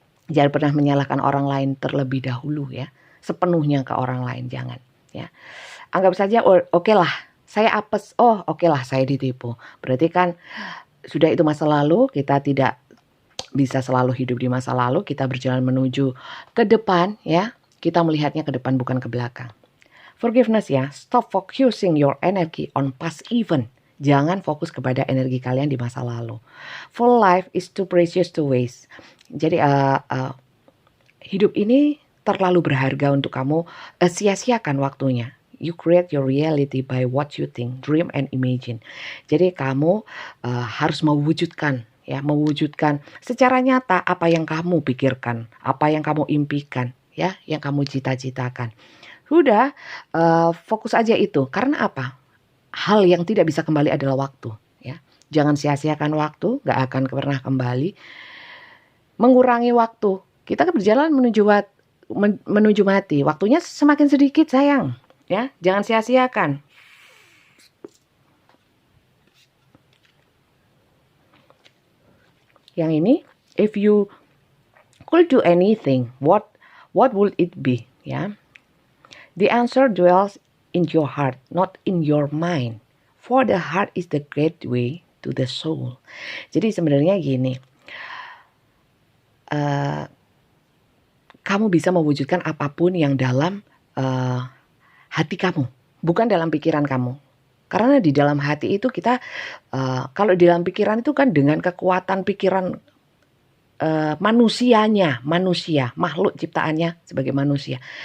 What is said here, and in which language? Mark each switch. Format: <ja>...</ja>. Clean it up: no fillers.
<id>Jangan pernah menyalahkan orang lain terlebih dahulu ya. Sepenuhnya ke orang lain, jangan ya. Anggap saja oke lah, saya apes. Oh, oke lah, saya ditipu. Berarti kan sudah itu masa lalu, kita tidak bisa selalu hidup di masa lalu, kita berjalan menuju ke depan ya. Kita melihatnya ke depan bukan ke belakang.</id> <en>Forgiveness ya, stop focusing your energy on past event.</en> <id>Jangan fokus kepada energi kalian di masa lalu.</id> <en>For life is too precious to waste.</en> <id>Jadi hidup ini terlalu berharga untuk kamu sia-siakan waktunya.</id> <en>You create your reality by what you think, dream and imagine.</en> <id>Jadi kamu harus mewujudkan secara nyata apa yang kamu pikirkan, apa yang kamu impikan, ya, yang kamu cita-citakan. Sudah, fokus aja itu. Karena apa? Hal yang tidak bisa kembali adalah waktu, ya. Jangan sia-siakan waktu, gak akan pernah kembali. Mengurangi waktu. Kita kan berjalan menuju mati. Waktunya semakin sedikit, sayang, ya. Jangan sia-siakan. Yang ini,</id> <en>if you could do anything, what would it be? Ya, the answer dwells in your heart, not in your mind. For the heart is the gateway to the soul.</en> <id>Jadi sebenarnya gini, kamu bisa mewujudkan apapun yang dalam hati kamu, bukan dalam pikiran kamu. Karena di dalam hati itu kita, kalau di dalam pikiran itu kan dengan kekuatan pikiran manusia, makhluk ciptaannya sebagai manusia.</id>